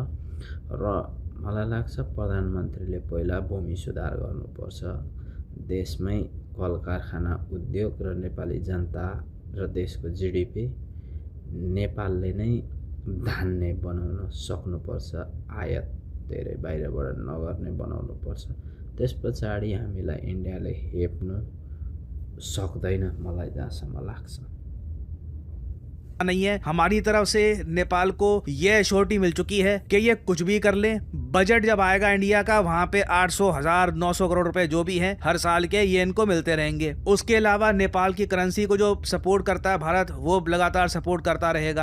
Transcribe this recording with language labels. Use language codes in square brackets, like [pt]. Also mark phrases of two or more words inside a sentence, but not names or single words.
[ne] र मलाई लाग्छ प्रधानमन्त्रीले पहिला भूमि सुधार गर्नुपर्छ, देशमै कल कारखाना उद्योग र नेपाली जनता र देशको जिडिपी नेपालले नै धान्ने बनाउन सक्नुपर्छ, आयात धेरै बाहिरबाट नगर्ने बनाउनुपर्छ। त्यस पछाडि हामीलाई इन्डियाले हेप्नु सक्दैन, मलाई जहाँसम्म लाग्छ। [hi] नहीं है। हमारी तरफ से नेपाल को यह एश्योरिटी मिल चुकी है कि ये कुछ भी कर ले, बजट जब आएगा इंडिया का वहां पे 800, 1000, 900 करोड़ रुपए जो भी हैं हर साल के, ये इनको मिलते रहेंगे। उसके अलावा नेपाल की करेंसी को जो सपोर्ट करता है भारत, वो लगातार सपोर्ट करता रहेगा।